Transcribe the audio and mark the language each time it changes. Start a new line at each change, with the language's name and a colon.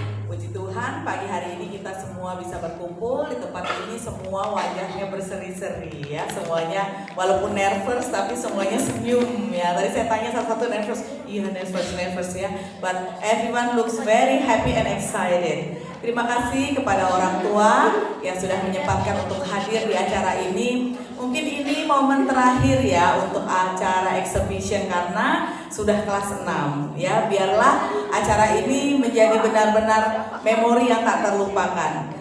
Indonesian: Puji Tuhan, pagi hari ini kita semua bisa berkumpul di tempat ini. Semua wajahnya berseri-seri ya, semuanya walaupun nervous tapi semuanya senyum ya. Tadi saya tanya satu-satu nervous, iya nervous ya.
English: But everyone looks very happy and excited.
Indonesian: Terima kasih kepada orang tua yang sudah menyempatkan untuk hadir di acara ini. Mungkin ini momen terakhir ya untuk acara exhibition karena sudah kelas 6 ya. Biarlah acara ini menjadi benar-benar memori yang tak terlupakan.